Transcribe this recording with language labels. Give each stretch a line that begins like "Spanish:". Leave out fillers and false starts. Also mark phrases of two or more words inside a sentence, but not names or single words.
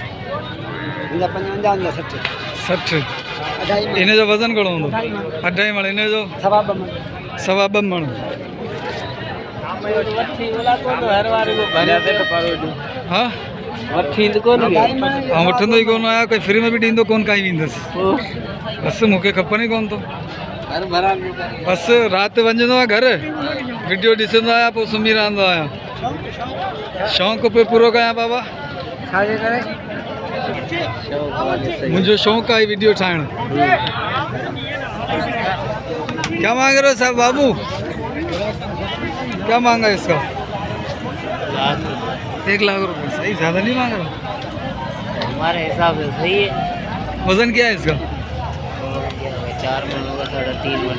Sindhi: 60 इन्हें जो वजन करो 2.5 मण इन्हें जो सवा मण। हाँ हाँ वठंदो ई कोन आया कोई फ्री में भी ॾींदो कोन काई वेंदसि बस मूंखे खपनि ई कोन थो। बस राति वञंदो आहे घर वीडियो ॾिसंदो आहियां पोइ सुम्ही रहंदो आहियां। शौक़ु पियो पूरो कयां बाबा। मुंहिंजो शौक़ु आहे वीडियो ठाहिणु।
Urdu: کیا مانگ رہے ہو صاحب بابو? کیا مانگا اس کا؟ 1 لاکھ روپے. صحیح، زیادہ نہیں مانگ رہا? ہمارے حساب سے صحیح ہے. وزن کیا ہے اس کا? 4 من ہوگا، 3.5 من.